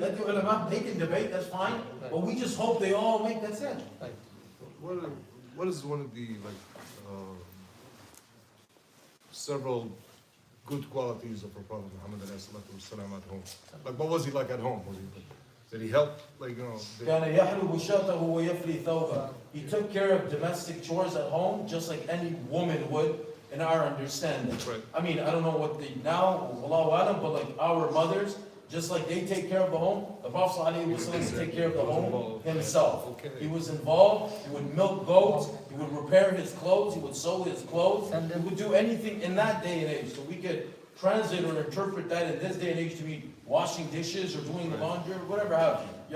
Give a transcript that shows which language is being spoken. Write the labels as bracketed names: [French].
[English] Let the ulama, they can debate, that's fine. But we just hope they all make that sense. What is one of the several good qualities of our Prophet Muhammad ﷺ at home? Like, what was he like at home? Did he help? Like, [Arabic] كان يحلب شاته ويفلي ثوبه. [English] He took care of domestic chores at home just like any woman would in our understanding. Right. I mean, I don't know what they now, Allahu Alam, but like our mothers, just like they take care of the home, the Prophet ﷺ would take care of the home himself. Okay. He was involved, he would milk goats, he would repair his clothes, he would sew his clothes, he would do anything in that day and age. So we could translate or interpret that in this day and age to mean washing dishes or doing the laundry or whatever have you.